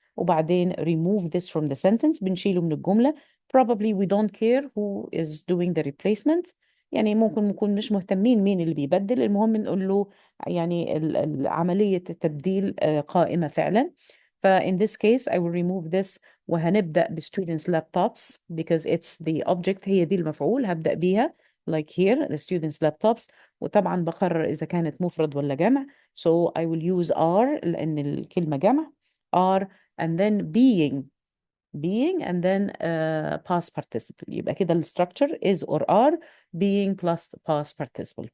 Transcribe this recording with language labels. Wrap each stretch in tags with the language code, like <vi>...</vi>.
<ar>وبعدين</ar> <en>remove this from the sentence.</en> <ar>بنشيله من الجملة.</ar> <en>Probably we don't care who is doing the replacement.</en> <ar>يعني ممكن نكون مش مهتمين مين اللي بيبدل. المهم نقول له يعني عملية التبديل قائمة فعلا.</ar> <en>In this case, I will remove this</en> <ar>وهنبدأ ب</ar> <en>students' laptops because it's the object.</en> <ar>هي دي المفعول هبدأ بيها</ar> <en>like here the students' laptops.</en> <ar>وطبعا بقرر إذا كانت مفرد ولا جمع.</ar> <en>So I will use are</en> <ar>لأن الكلمة جمع.</ar> <en>are and then being and then past participle.</en> <ar>يبقى كده</ar> <en>structure is or are being plus past participle.</en>